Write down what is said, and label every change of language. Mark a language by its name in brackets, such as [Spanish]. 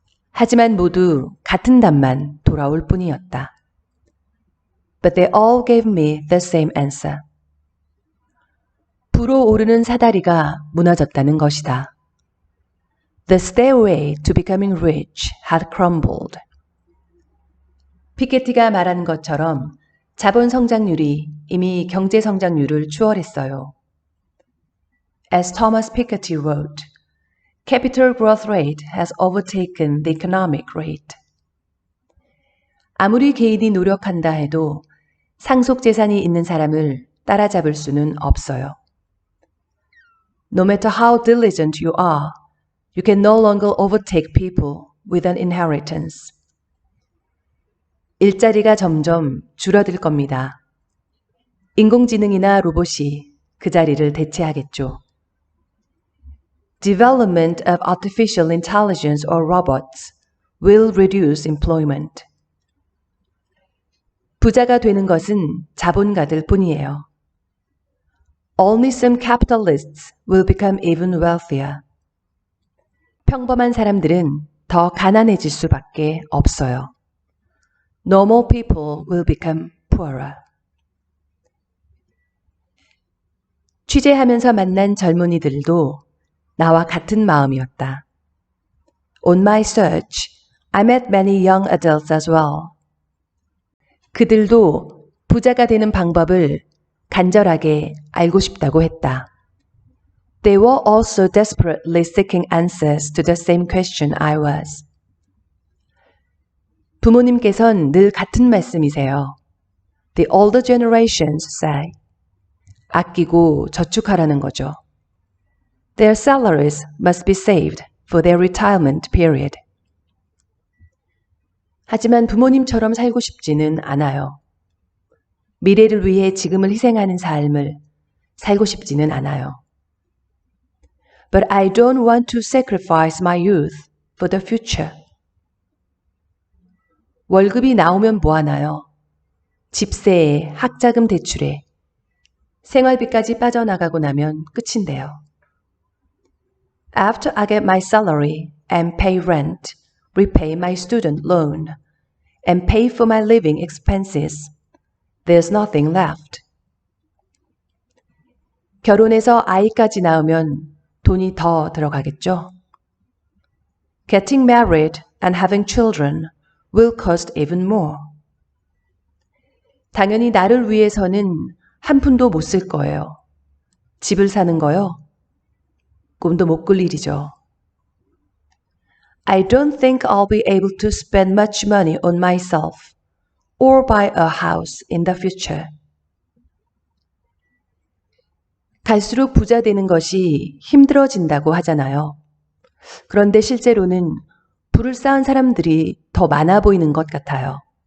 [Korean] 하지만 모두 같은 답만 돌아올 뿐이었다. [English] But they all gave me the same answer. [Korean] 부로 오르는 사다리가 무너졌다는 것이다. [English] The stairway to becoming rich had crumbled. [Korean] 피케티가 말한 것처럼 자본 성장률이 이미 경제 성장률을 추월했어요. [English] As Thomas Piketty wrote, capital growth rate has overtaken the economic rate. [Korean] 아무리 개인이 노력한다 해도 상속 재산이 있는 사람을 따라잡을 수는 없어요. [English] No matter how diligent you are, you can no longer overtake people with an inheritance. [Korean] 일자리가 점점 줄어들 겁니다. 인공지능이나 로봇이 그 자리를 대체하겠죠. [English] Development of artificial intelligence or robots will reduce employment. [Korean] 부자가 되는 것은 자본가들 뿐이에요. [English] Only some capitalists will become even wealthier. [Korean] 평범한 사람들은 더 가난해질 수밖에 없어요. [English] Normal people will become poorer. [Korean] 취재하면서 만난 젊은이들도 나와 같은 마음이었다. [English] On my search, I met many young adults as well. [Korean] 그들도 부자가 되는 방법을 간절하게 알고 싶다고 했다. [English] They were also desperately seeking answers to the same question I was. [Korean] 부모님께선 늘 같은 말씀이세요. [English] The older generations say. [Korean] 아끼고 저축하라는 거죠. [English] Their salaries must be saved for their retirement period. [Korean] 하지만 부모님처럼 살고 싶지는 않아요. 미래를 위해 지금을 희생하는 삶을 살고 싶지는 않아요. [English] But I don't want to sacrifice my youth for the future. [Korean] 월급이 나오면 뭐 하나요? 집세에, 학자금 대출에, 생활비까지 빠져나가고 나면 끝인데요. [English] After I get my salary and pay rent, repay my student loan, and pay for my living expenses, there's nothing left. [Korean] 결혼해서 아이까지 낳으면 돈이 더 들어가겠죠? [English] Getting married and having children will cost even more. [Korean] 당연히 나를 위해서는 한 푼도 못 쓸 거예요. 집을 사는 거요? 꿈도 못 꿀 일이죠. [English] I don't think I'll be able to spend much money on myself or buy a house in the future. [Korean] 갈수록 부자 되는 것이 힘들어진다고 하잖아요. 그런데 실제로는 부를 쌓은 사람들이 더 많아 보이는 것 같아요.